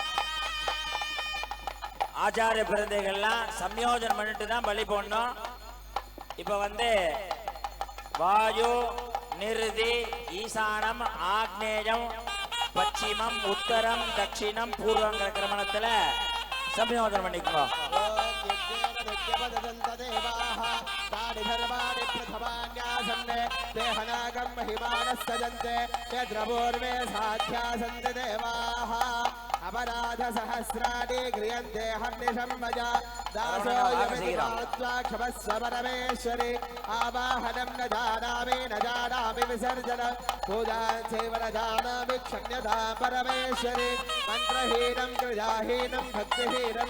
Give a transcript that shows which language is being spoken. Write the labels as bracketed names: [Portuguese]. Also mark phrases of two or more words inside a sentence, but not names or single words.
[Tamil] ஆச்சாரிய பெருந்தைகள்லாம் சம்யோஜனம் பண்ணிட்டு தான் பலி போடணும். இப்ப வாயு நிருதி ஈசானம் ஆக்னேயம் பச்சிமம் உத்தரம் தட்சிணம் பூர்வங்கிற கிரமணத்துல சம்யோஜனம் பண்ணிக்கோ. [Sanskrit] अपराध सहस्राणि क्रियन्ते हर्निशम्भजा दासो क्षमस्व परमेश्वरि आवाहनं न जानामि विसर्जन पूजां चैव न जानामि क्षम्यतां परमेश्वरि मन्त्रहीनं क्रियाहीनं भक्तिहीनं